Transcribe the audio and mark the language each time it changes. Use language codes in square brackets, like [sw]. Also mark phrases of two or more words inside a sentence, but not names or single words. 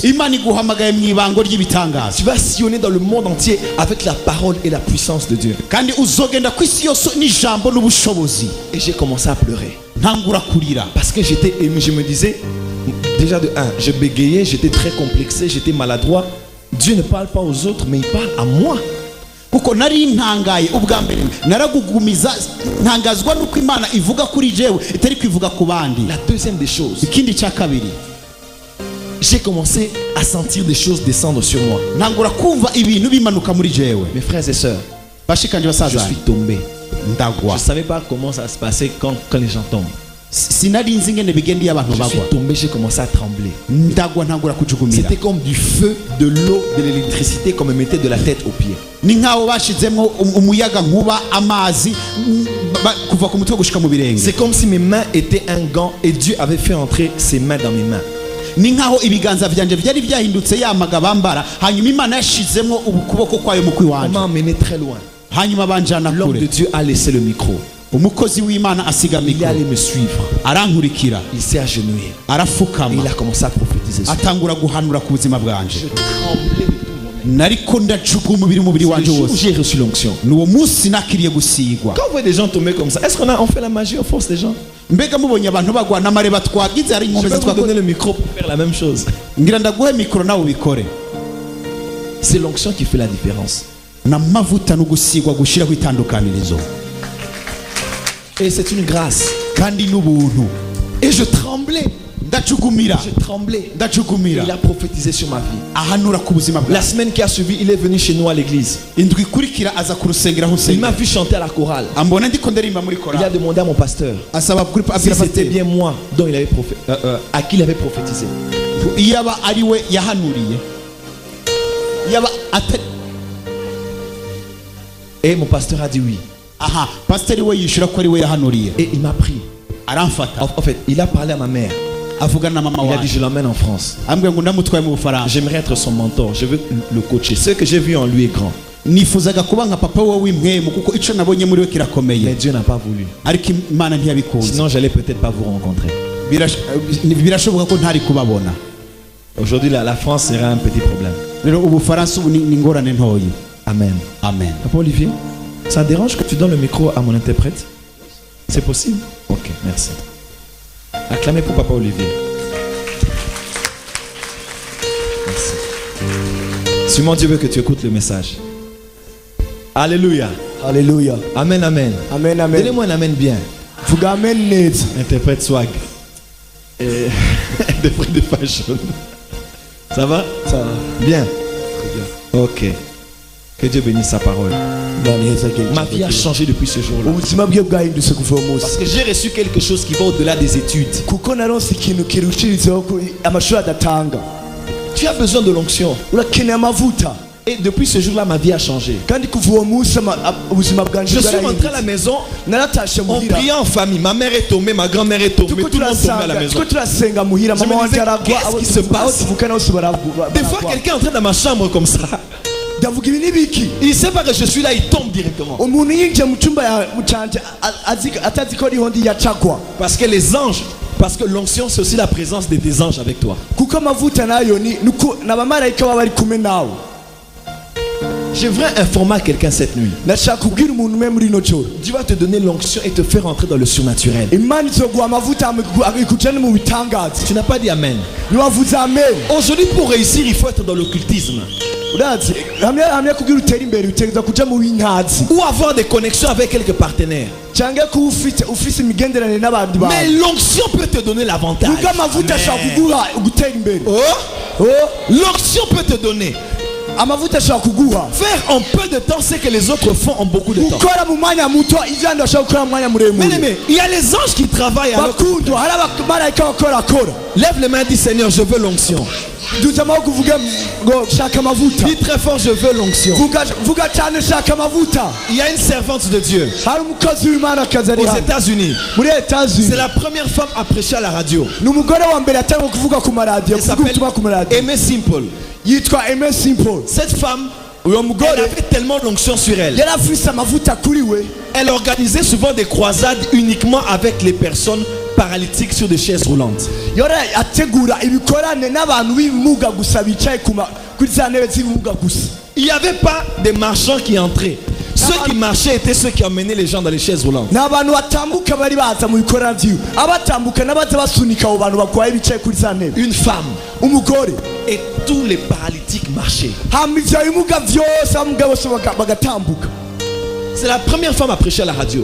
[fr] Tu vas sillonner dans le monde entier avec la parole et la puissance de Dieu. Et j'ai commencé à pleurer. Parce que j'étais ému, je me disais, déjà de 1, je bégayais, j'étais très complexé, j'étais maladroit. Dieu ne parle pas aux autres, mais il parle à moi. [rn] kuko nari ntangaye ubwa mbere naragugumiza ntangazwa nuko Imana ivuga kuri jewe itari kwivuga ku bandi. [fr] La deuxième des choses, [rn] ikindi cya kabiri, [fr] j'ai commencé à sentir des choses descendre sur moi. [rn] ntangura kumva ibintu bimanuka muri jewe. [fr] Mes frères et sœurs, [rn] bashikanje [fr] je [rn] basaza, [fr] suis tombé. [rn] ndagwa. [fr] Je savais pas comment ça se passait quand les gens tombent. [rn] Sinari nzi ngene bigenda iyo abantu [fr] Je suis [rn] bagwa. [fr] tombé, j'ai commencé à trembler. [rn] Ndagwa ntangura kujugumira. [fr] C'était comme du feu, de l'eau, de l'électricité qu'on me mettait de la tête aux pieds. [rn] Ni nkaho bashizemo umuyaga nkuba, amazi kuva ku mutwe gushika mu birenge. [fr] C'est comme si mes mains étaient un gant et Dieu avait fait entrer ses mains dans mes mains. [rn] Ni nkaho ibiganza vyanje byari byahindutse yamaga bambara, hanyuma Imana yashizemo ukuboko kwayo mu [fr] On [rn] kwiwanje, [fr] m'a emmené très loin. [rn] hanyuma banjana [fr] L'homme de [rn] kure. [fr] Dieu a laissé le micro. [rn] Umukozi w'Imana asiga [fr] Il est allé [rn] mikoro, [fr] me suivre. [rn] arankurikira, [fr] Il s'est agenouillé. Et [rn] arafukama, [fr] il a commencé à prophétiser sur moi. [rn] atangura guhanura ku buzima bwanje. [fr] Je tremblais de tout mon être. [rn] Nariko ndajuga umubiri [fr] C'est le [rn] wanje [fr] jour où [rn] wose. [fr] j'ai reçu l'onction. [rn] Nuwo munsi nakiriye gusigwa. [fr] Quand on voit des gens tomber comme ça, est-ce qu'on fait la magie, on force les gens? [rn] Mbega mubonye abantu bagwa n'amareba twagize ari [fr] Je [rn] inkombe [fr] vais vous [rn] twakoze. [fr] donner le micro pour faire la même chose. [rn] Ngira ndaguhe mikoro nawe ubikore. [fr] C'est l'onction qui fait la différence. [rn] N'amavuta no gusigwa gushiraho itandukanirizo. [fr] Et c'est une grâce. [rn] Kandi n'ubuntu. [fr] Et je tremblais. [rn] Ndacugumira. [fr] Je tremblais. [rn] Ndacugumira. [fr] Il a prophétisé sur ma vie. [rn] Ahanura ku buzima [fr] La [rn] bwawe. [fr] semaine qui a suivi, il est venu chez nous à l'église. [rn] Indwi ikurikira aza ku rusengero aho [fr] Il m'a [rn] nsengera. [fr] vu chanter à la chorale. [rn] Ambona ndiko ndirimba muri [fr] Il a [rn] korali. [fr] demandé à mon pasteur [rn] Asaba kuri [fr] si [rn] abwira [fr] c'était [rn] pasteur [fr] bien moi dont il avait à qui il avait prophétisé. [rn] yaba ari we yahanuriye. Yaba atari. [fr] Et mon pasteur a dit oui. [rn] Aha, pasteur we yishura ko ari we yahanuriye. [fr] Et il m'a pris. [rn] Aramfata. [fr] En fait, il a parlé à ma mère. [rn] Avugana na mama [fr] Il a dit [rn] wawe. [fr] je l'emmène en France. [rn] Ambwe ngo ndamutwaye mu Bufaransa. [fr] J'aimerais être son mentor. Je veux le coacher. Ce que j'ai vu en lui est grand. [rn] Nifuzaga kuba nka papa we w'impwemu kuko ico nabonye muri we [fr] Mais [rn] kirakomeye. [fr] Dieu n'a pas voulu. [rn] Ariko Imana ntiyabikunze. [fr] Sinon, j'allais peut-être pas vous rencontrer. [rn] Birashoboka ko ntari kubabona. [fr] Aujourd'hui, la France serait un petit problème. [rn] Rero Ubufaransa ubu ni ingorane ntoyi. [fr] Amen. [rn] Amen. [fr] Papa Olivier, ça dérange que tu donnes le micro à mon interprète? C'est possible? Ok, merci. Acclamez pour Papa Olivier. Merci. Sûrement Dieu veut que tu écoutes le message. Alléluia. Alléluia. Amen, amen. Amen, amen. Donnez-moi un amen bien. [rn] Vuga amen neza. [fr] Interprète swag. Et des frais de fashion. Ça va? Ça va. Bien. Très bien. Ok. Que Dieu bénisse sa parole. Ma vie a changé depuis ce jour-là. [rn] Ubuzima bwe bwahindutse kuva uwo munsi. [fr] Parce que j'ai reçu quelque chose qui va au-delà des études. [rn] Kuko naronse ikintu kirushirizaho amashuri adatanga. [fr] Tu as besoin de l'onction. [rn] Urakeneye amavuta. [fr] Et depuis ce jour-là, ma vie a changé. [rn] Kandi kuva uwo munsi ubuzima bwanje [fr] Je suis rentré à la maison. [rn] naratashe [fr] On [rn] muhira. [fr] priait en famille. Ma mère est tombée, ma grand-mère est tombée. Tout le monde tombait à la maison. [rn] tuko turasenga muhira [fr] Je me [rn] mama wanje [fr] disais, [rn] aragwa [fr] qu'est-ce qui se passe? Des fois, quelqu'un entrait dans ma chambre comme ça. [rn] ndavuga ibi nibiki. [fr] Il ne sait pas que je suis là, il tombe directement. [rn] Umuntu yinjiye mu cyumba canje atazi ko ariho ndi yacagwa. [fr] Parce que les anges, parce que l'onction, c'est aussi la présence de tes anges avec toi. [rn] Kuko amavuta nayo ni n'abamarayika baba bari kumwe nawe. [fr] J'aimerais informer quelqu'un cette nuit. [rn] Ndashaka kubwira umuntu umwe muri ino joro. [fr] Dieu va te donner l'onction et te faire entrer dans le surnaturel. [rn] Imana izoguha amavuta akujane mu bitangaza. [fr] Tu n'as pas dit amen. [rn] Niwavuze amen. [fr] Aujourd'hui, pour réussir, il faut être dans l'occultisme. [rn] Urazi hamwe kugira utera imbere utegereza kuja mu bintazi. [fr] Ou avoir des connexions avec quelques partenaires. [rn] Cyangwa ko ufise imigenderanire n'abandi bantu. [fr] Mais l'onction peut te donner l'avantage. [rn] Kuko amavuta ashaka kuguha gutera imbere. [fr] Oh, l'onction peut te donner. [rn] Amavuta ashaka kuguha. [fr] Faire en peu de temps ce que les autres font en beaucoup de temps. [rn] Ukora mu mwanya muto ivyo ashaka gukora mu mwanya muremure. [fr] Mais il y a les anges qui travaillent alors. [rn] Bakundo hari abamarayika bakora. [fr] Lève les mains et dis Seigneur, je veux l'onction. [rn] Duza amaboko uvuge ngo shaka amavuta. [fr] Dis très fort, je veux l'onction. [rn] Vuga cyane shaka amavuta. [fr] Il y a une servante de Dieu [rn] Hari umukozi w'Imana kazari [fr] aux [rn] hano. [fr] États-Unis. [rn] Muri États-Unis. [fr] C'est la première femme à prêcher à la radio. [rn] Ni umugore wa mbere atanga kuvuga ku maradiyo. [fr] Elle [rn] Kuvuga [fr] s'appelle [rn] ubutumwa ku maradiyo. [fr] Aimée Simple. [rn] Yitwa Aimée Simple. [fr] Cette femme, [rn] Uyo [fr] elle [rn] mugore [fr] avait tellement d'onction sur elle. [rn] yari afise amavuta kuri we. [fr] Elle organisait souvent des croisades uniquement avec les personnes paralytiques sur des chaises roulantes. [rn] Yora ategura ibikorane n'abantu b'ibimuga gusa bicaye kuri za ntebe z'ibimuga gusa. [fr] Il n'y avait pas des marchands qui entraient. Ceux qui marchaient étaient ceux qui emmenaient les gens dans les chaises roulantes. Une femme. Et tous les paralytiques marchaient. C'est la première femme à prêcher à la radio.